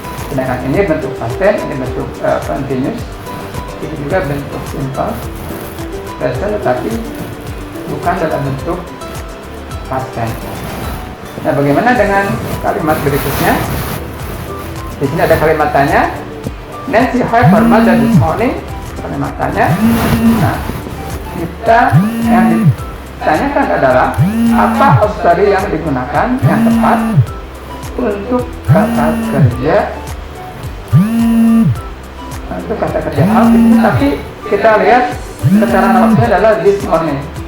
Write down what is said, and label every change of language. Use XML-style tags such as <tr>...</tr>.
<id>Sedangkan ini bentuk past tense, ini bentuk continuous, ini juga bentuk simple present, tetapi bukan dalam bentuk past tense. Nah, bagaimana dengan kalimat berikutnya? Di sini ada kalimat tanya.</id> <en>Nancy have her mother this morning.</en> <id>Kalimat tanya. Nah, kita yang ditanyakan adalah apa auxiliary yang digunakan yang tepat untuk kata kerja out. Tapi kita lihat keterangan waktunya adalah</id> <en>this morning.</en>